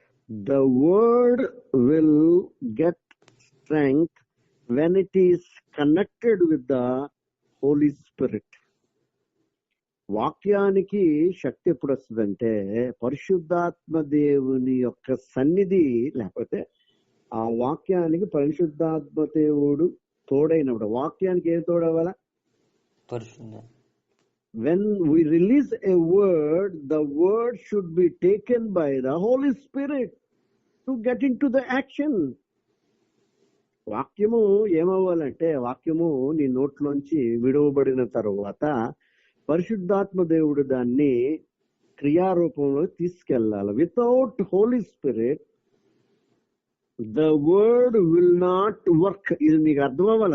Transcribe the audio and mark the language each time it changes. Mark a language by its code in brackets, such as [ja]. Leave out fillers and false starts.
[en] The word will get strength when it is connected with the Holy Spirit. [te] వాక్యానికి శక్తి ఎప్పుడు వస్తుందంటే పరిశుద్ధాత్మ దేవుని యొక్క సన్నిధి లేకపోతే ఆ వాక్యానికి పరిశుద్ధాత్మ దేవుడు తోడైనప్పుడు. వాక్యానికి ఏం తోడవ్వాలా? [en] When we release a word, the word should be taken by the Holy Spirit. To get into the action. [te] వాక్యము ఏమవ్వాలంటే, వాక్యము నీ నోట్లోంచి విడువబడిన తరువాత పరిశుద్ధాత్మ దేవుడు దాన్ని క్రియారూపంలో తీసుకెళ్లాలి. [en] Without Holy Spirit the word will not work. [te] ఇది మీకు అర్థం అవ్వాలి.